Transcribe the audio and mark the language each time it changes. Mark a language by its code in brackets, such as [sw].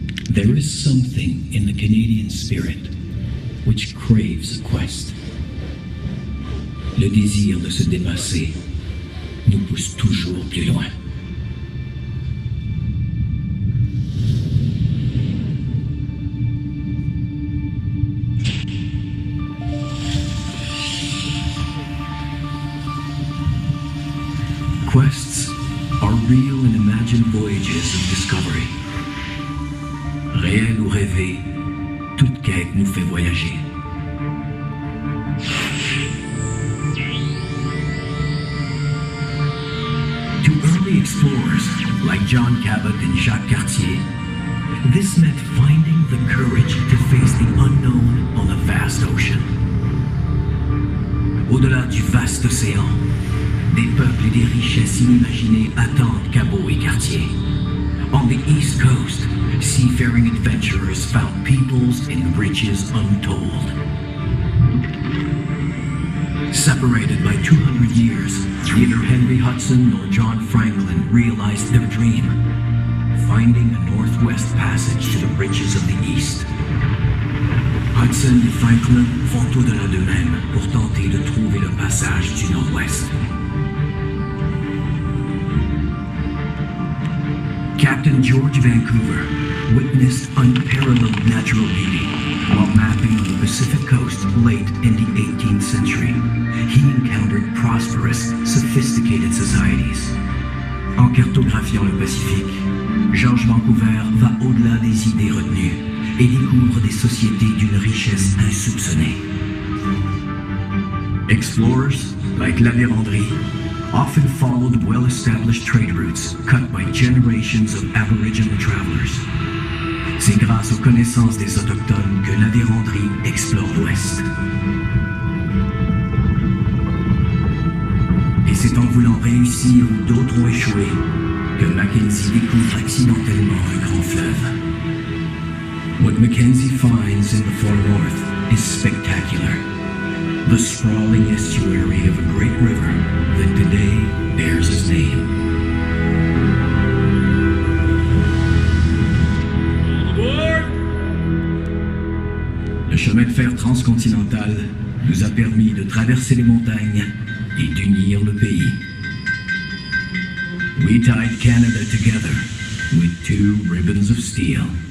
[en] There is something in the Canadian spirit which craves a quest. [fr] Le désir de se dépasser nous pousse toujours plus loin. [en] Quests are real and imagined voyages of discovery. [fr] Réel ou rêvé, toute quête nous fait voyager. [en] To early explorers like John Cabot and Jacques Cartier, this meant finding the courage to face the unknown on a vast ocean. [fr] Au-delà du vaste océan, des peuples et des richesses inimaginées attendent Cabot et Cartier. [en] On the East Coast, seafaring adventurers found peoples in riches untold. Separated by 200 years, neither Henry Hudson nor John Franklin realized their dream, finding a northwest passage to the riches of the East. [fr] Hudson et Franklin font au-delà d'eux-mêmes pour tenter de trouver le passage du nord-ouest. [en] Captain George Vancouver witnessed unparalleled natural beauty while mapping on the Pacific coast late in the 18th century. He encountered prosperous, sophisticated societies. [fr] En cartographiant le Pacifique, George Vancouver va au-delà des idées retenues et découvre des sociétés d'une richesse insoupçonnée. [en] Explorers, like La Vérendrye, often followed well-established trade routes cut by generations of Aboriginal travelers. [fr] C'est grâce aux connaissances des Autochtones que La Vérendrye explore l'Ouest. Et c'est en voulant réussir où d'autres ont échoué que Mackenzie découvre accidentellement un grand fleuve. [en] What Mackenzie finds in the far north is spectacular. The sprawling estuary of a great river that today bears his name. [fr] Le chemin de fer transcontinental nous a permis de traverser les montagnes et d'unir le pays. [en] We tied Canada together with 2 ribbons of steel.